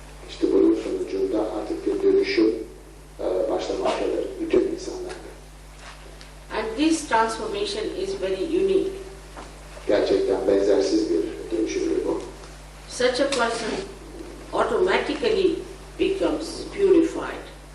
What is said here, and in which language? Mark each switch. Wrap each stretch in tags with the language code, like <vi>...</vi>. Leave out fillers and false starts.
<tr>İşte bunun sonucunda artık bir dönüşüm başlamaktadır bütün insanlarda.</tr> <en>And this transformation is very unique.</en> <tr>Gerçekten benzersiz bir dönüşümdür bu.</tr> <en>Such a person automatically becomes purified.</en>